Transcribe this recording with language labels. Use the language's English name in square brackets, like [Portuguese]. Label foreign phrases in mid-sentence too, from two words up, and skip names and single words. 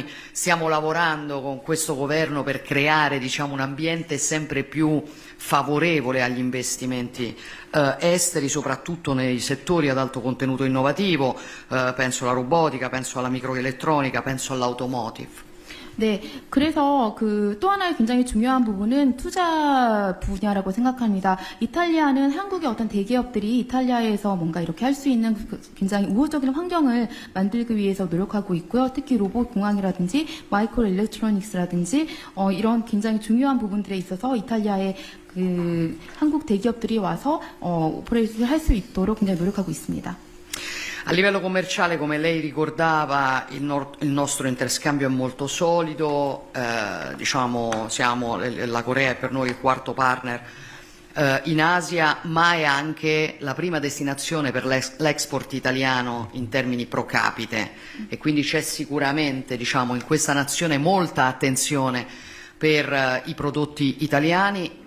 [Italian] Stiamo lavorando con questo governo per creare, diciamo, un ambiente sempre più favorevole agli investimenti esteri, soprattutto nei settori ad alto contenuto innovativo, penso alla robotica, penso alla microelettronica, penso all'automotive. [Korean] 네, 그래서 또 하나의 굉장히 중요한 부분은 투자 분야라고 생각합니다. 이탈리아는 한국의 어떤 대기업들이 이탈리아에서 뭔가 이렇게 할 수 있는 굉장히 우호적인 환경을 만들기 위해서 노력하고 있고요. 특히 로봇 공학이라든지 마이크로 일렉트로닉스라든지 이런 굉장히 중요한 부분들에 있어서 이탈리아의 한국 대기업들이 와서 오퍼레이션을 할 수 있도록 굉장히 노력하고 있습니다. [Italian] A livello commerciale, come lei ricordava, il nostro interscambio è molto solido, diciamo, la Corea è per noi il quarto partner in Asia, ma è anche la prima destinazione per l'export italiano in termini pro capite, e quindi c'è sicuramente, diciamo, in questa nazione molta attenzione per i prodotti italiani.